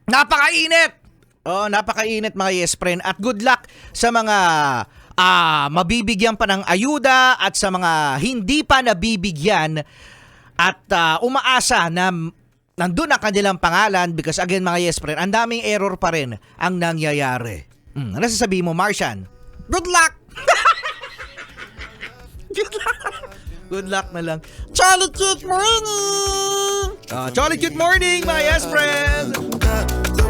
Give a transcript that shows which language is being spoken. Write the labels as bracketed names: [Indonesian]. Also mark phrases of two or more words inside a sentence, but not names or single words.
[Filipino] Napakainit mga Yes Friend, at [English] good luck [Filipino] sa mga mabibigyan pa ng ayuda at sa mga hindi pa nabibigyan at umaasa na nandun ang kanilang pangalan [English] because again [Filipino] mga yes friend, ang daming error pa rin ang nangyayari. Ano sasabihin mo, Martian? [English] Good luck! Good luck [Filipino] na lang. [English] Charlie Cute Morning! Jolly good morning, my yes friend!